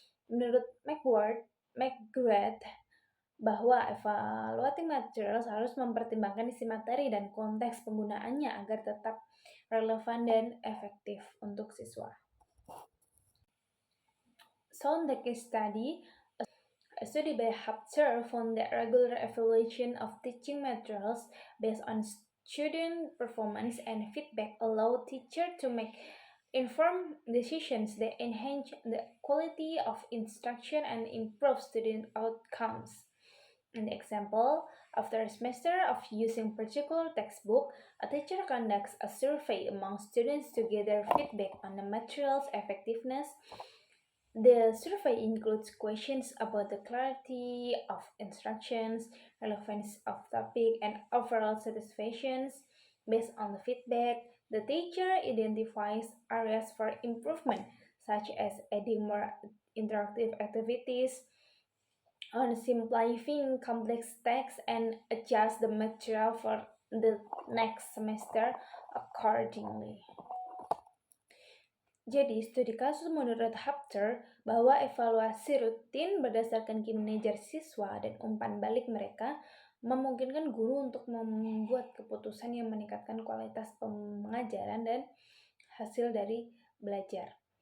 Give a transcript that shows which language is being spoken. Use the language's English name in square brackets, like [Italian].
[Indonesian] Menurut McGrath, bahwa [English] evaluating materials [Indonesian] harus mempertimbangkan isi materi dan konteks penggunaannya agar tetap relevan dan efektif untuk siswa. [English] So, in the case study, a study by Hapter found that regular evaluation of teaching materials based on student performance and feedback allow teachers to make informed decisions that enhance the quality of instruction and improve student outcomes. An example, after a semester of using particular textbook, a teacher conducts a survey among students to gather feedback on the material's effectiveness. The survey includes questions about the clarity of instructions, relevance of topic, and overall satisfaction. Based on the feedback, the teacher identifies areas for improvement, such as adding more interactive activities, on simplifying complex text, and adjust the material for the next semester accordingly. [Indonesian] Jadi, studi kasus menurut Hapter bahwa evaluasi rutin berdasarkan kinerja siswa dan umpan balik mereka memungkinkan guru untuk membuat keputusan yang meningkatkan kualitas pengajaran dan hasil dari belajar.